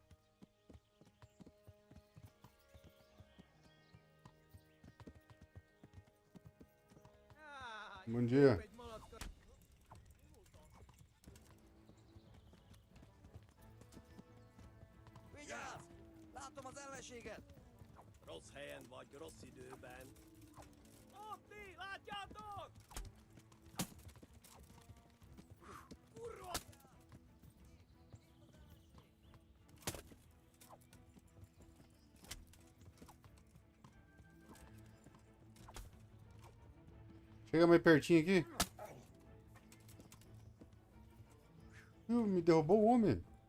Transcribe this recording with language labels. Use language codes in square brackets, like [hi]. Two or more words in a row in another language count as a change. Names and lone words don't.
[pt] Bom dia. [hu] Vigyázz! Látom az ellenséget! Rossz helyen vagy, rossz időben. Ott ti, látjátok? Kurva! [pt] Chega mais pertinho aqui. Me derrubou o homem.